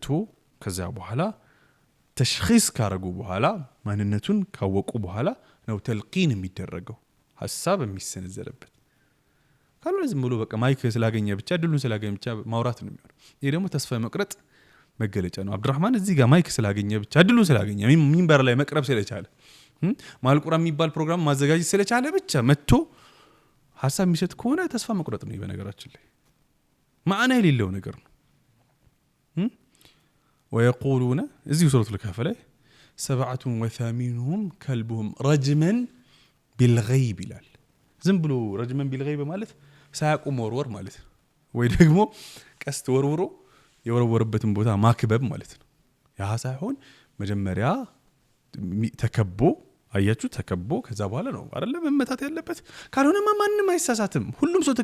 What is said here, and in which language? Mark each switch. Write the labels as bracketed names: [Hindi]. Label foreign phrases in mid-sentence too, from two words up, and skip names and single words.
[Amharic] ከዛ በኋላ ተሽኺስ ካረጉ በኋላ ማንነቱን ካወቁ በኋላ ነው ተልቂን የሚደረገው ሐሳብ የሚሰነዘረበት ካልሆነ ዝም ብሎ በቃ ማይክ ስላገኘ ብቻ ድሉን ስላገኘ ብቻ ማውራት ነው የሚሆነው ይሄ ደግሞ ተስፋ መቅረጥ መገለጫ ነው አብዱራህማን እዚህ ጋር ማይክ ስላገኘ ብቻ ድሉን ስላገኘ ሚንበር ላይ መቅረብ ስለቻለ ማልቁራን የሚባል ፕሮግራም ማዘጋጀት ስለቻለ ብቻ መጥቶ ሐሳብ የሚሰጥ ከሆነ ተስፋ መቅረጥ ነው በነገራችን ላይ ማዕና የሌለው ነገር ነው ويقولون እዚህ ሱረቱ الكهف ላይ 87 [Arabic] كلبهم رجما بالغيب [Amharic] ይላል ዝም ብሎ [Arabic] رجما بالغيب [Amharic] ማለት ሳያቁም ወርወር ማለት ነው ወይ ደግሞ ቀስት ወርውሮ የወረወረበትን ቦታ ማክበብ ማለት ነው ያ ሳይሆን መጀመሪያ ተከቦ አያችሁ ተከቦ ከዛ በኋላ ነው አይደለም መመታት ያለበት ካልሆነ ማንንም አይሳሳትም ሁሉም ሰው